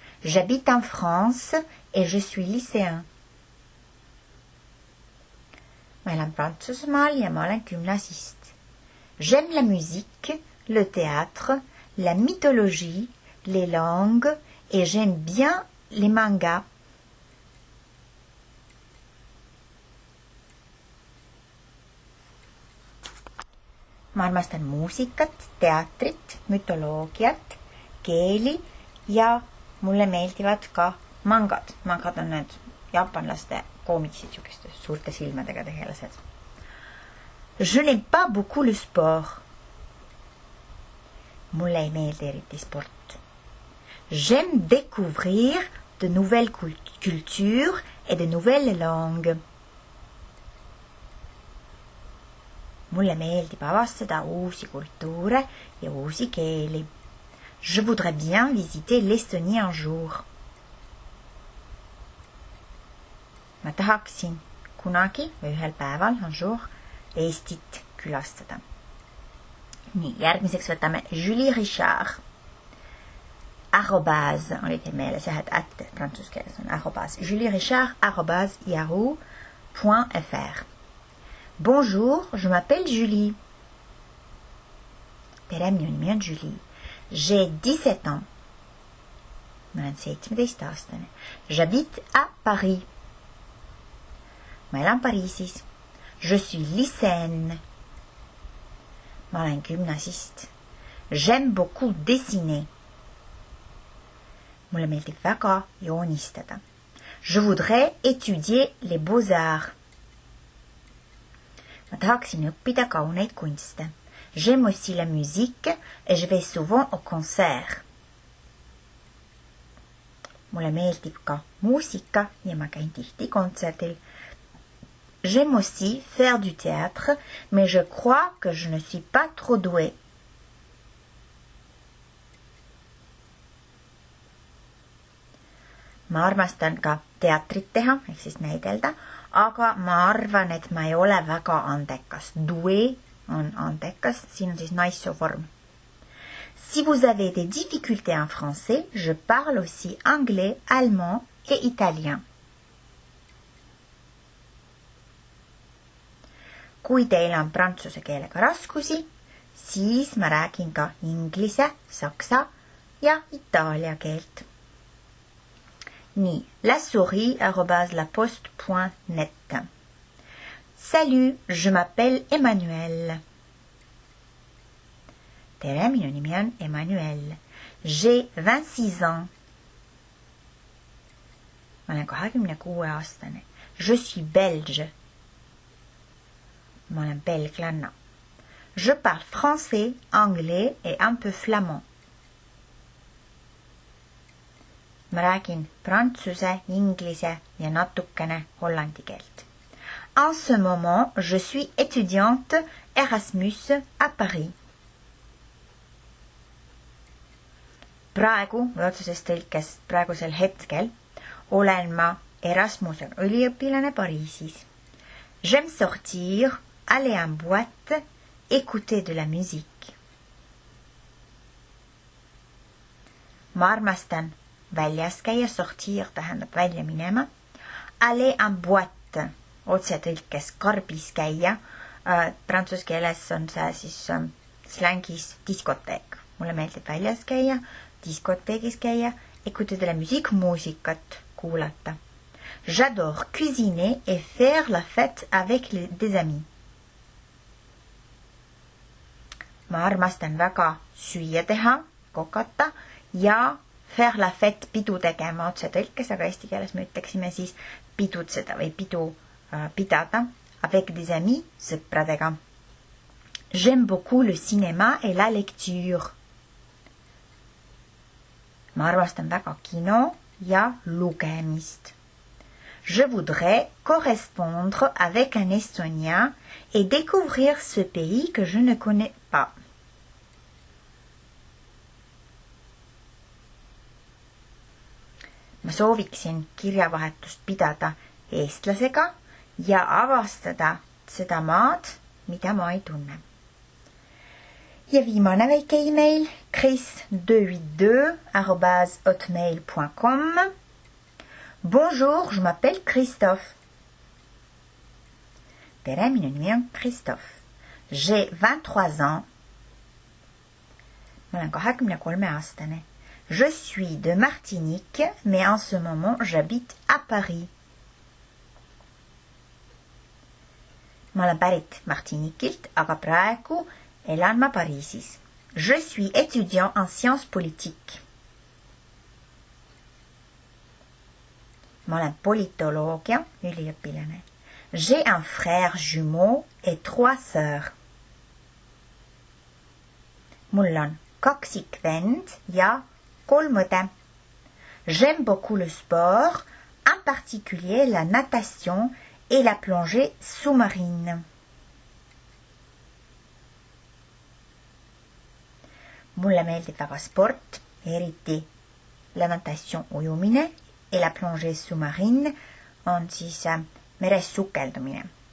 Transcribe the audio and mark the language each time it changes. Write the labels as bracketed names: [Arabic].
[French] J'habite en France et je suis lycéen. [Estonian] Ma elan Prantsusmaal ja ma olen gümnasist. [French] J'aime la musique, le théâtre, la mythologie, les langues et j'aime bien les mangas. [Estonian] Ma armastan muusikat, teatrit, mütoloogiat, keeli ja mulle meeldivad ka mangad. Mangad on need jaapanlaste koomiksid, siukeste suurte silmadega tegelased. [French] Je n'aime pas beaucoup le sport. [Estonian] Mulle ei meeldi eriti sport. [French] J'aime découvrir de nouvelles cultures et de nouvelles langues. [Estonian] Mulle meeldib avastada uusi kultuure ja uusi keeli. [French] Je voudrais bien visiter l'Estonie un jour. [Estonian] Ma tahaksin kunagi või ühel päeval [French] un jour [Estonian] Eestit külastada. Nii, järgmiseks võtame Julie Richard. Arrobase, oli teil meeles jah, et ätte prantsuse keeles on arrobase. [French] Julie Richard, arrobase, yahoo.fr. Bonjour, je m'appelle Julie. [Estonian] Tere, minu nimi on Julie. [French] J'ai 17 ans. [Estonian] Ma olen 17-aastane. [French] J'habite à Paris. [Estonian] Ma elan Pariisis. [French] Je suis lycéenne. [Estonian] Ma olen gümnasist. [French] J'aime beaucoup dessiner. [Estonian] Mulle meeldib väga joonistada. [French] Je voudrais étudier les beaux-arts. [Estonian] Ma tahaksin õppida kauneid kunste. [French] J'aime aussi la musique et je vais souvent au concert. [Estonian] Mulle meeldib ka muusika ja ma käin tihti kontserdil. [French] J'aime aussi faire du théâtre, mais je crois que je ne suis pas trop douée. [Estonian] ma armastan ka teatrit teha, ehk siis näidelda, aga ma arvan, et ma ei ole väga andekas. Doué on andekas, siin on siis naissooform. [French] Si vous avez des difficultés en français, je parle aussi anglais, allemand et italien. [Estonian] Kui teil on prantsuse keelega raskusi, siis ma räägin ka inglise, saksa ja itaalia keelt. Nii, lasouris@laposte.net. [French] Salut, je m'appelle Emmanuel. [Estonian] Tere, minu nimi on Emmanuel. [French] J'ai 26 ans. [Estonian] Ma olen 26-aastane. [French] Je suis belge. [Estonian] Ma olen belglanna. [French] Je parle français, anglais et un peu flamand. [Estonian] Ma räägin prantsuse, inglise ja natukene hollandi keelt. [French] En ce moment, je suis étudiante Erasmus à Paris. [Estonian] Praegu, või otseses tõlkes praegusel hetkel, olen ma Erasmuse üliõpilane Pariisis. [French] J'aime sortir, aller en boîte, écouter de la musique. [Estonian] Ma armastan väljas käia, sortir tähendab välja minema. [French] Aller en boîte, [Estonian] otse tõlkes karbis käia. Prantsuse keeles on see siis slängis diskoteek. Mulle meeldib väljas käia, diskoteegis käia, [French] écouter de la musique, [Estonian] muusikat kuulata. [French] J'adore cuisiner et faire la fête avec des amis. [Estonian] Ma armastan väga süüa teha, kokata ja [French] faire la fête [Estonian] pidu tegema otse tõlkes, aga eesti keeles me ütleksime siis pidutseda või pidu pidada [French] avec des amis, [Estonian] sõpradega. [French] J'aime beaucoup le cinéma et la lecture. [Estonian] Ma armastan väga kino ja lugemist. [French] Je voudrais correspondre avec un Estonien et découvrir ce pays que je ne connais pas. [Estonian] Ma sooviksin kirjavahetust pidada eestlasega ja avastada seda maad, mida ma ei tunne. Ja viimane väike email, chris282@hotmail.com. [French] Bonjour, je m'appelle Christophe. [Estonian] Tere, minu nimi on Christophe. [French] J'ai 23 ans. [Estonian] Ma olen 23-aastane. [French] Je suis de Martinique, mais en ce moment, j'habite à Paris. [Estonian] Ma olen pärit Martinikilt, aga praegu elan ma Pariisis. [French] Je suis étudiant en sciences politiques. [Estonian] Ma olen politoloogia üliõpilane. [French] J'ai un frère jumeau et 3 sœurs. [Estonian] Mul on kaksikvend ja 3 õde. [French] J'aime beaucoup le sport, en particulier la natation et la plongée sous-marine. [Estonian] Mulle meeldib väga sport, eriti [French] la natation [Estonian] ujumine ja [French] la plongée sous-marine [Estonian] on siis meres sukeldumine.